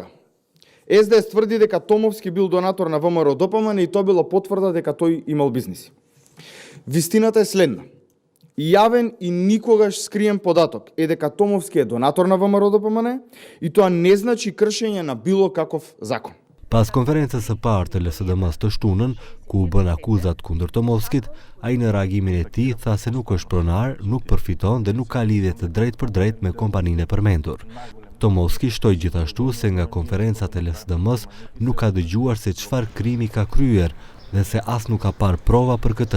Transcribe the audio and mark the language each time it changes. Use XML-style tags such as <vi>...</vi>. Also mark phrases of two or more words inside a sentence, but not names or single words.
<mk>СДС тврди дека Томовски бил донатор на ВМРО-ДПМНЕ и тоа било потврда дека тој имал бизниси. Вистината е следна. Јавен и никогаш скриен податок е дека Томовски е донатор на ВМРО-ДПМНЕ и тоа не значи кршење на било каков закон.</mk> <sq>Pas konferencës së parë të LSDM-s të shtunën, ku u bën akuzat kundër Tomovskit, ai në reagimin e tij tha se nuk është pronar, nuk përfiton dhe nuk ka lidhje të drejtë për drejtë me kompaninë e përmendur. Tomovski shtoi gjithashtu se nga konferencat e LSDM-s nuk ka dëgjuar se çfarë krimi ka kryer dhe se as nuk ka parë prova për këtë.</sq>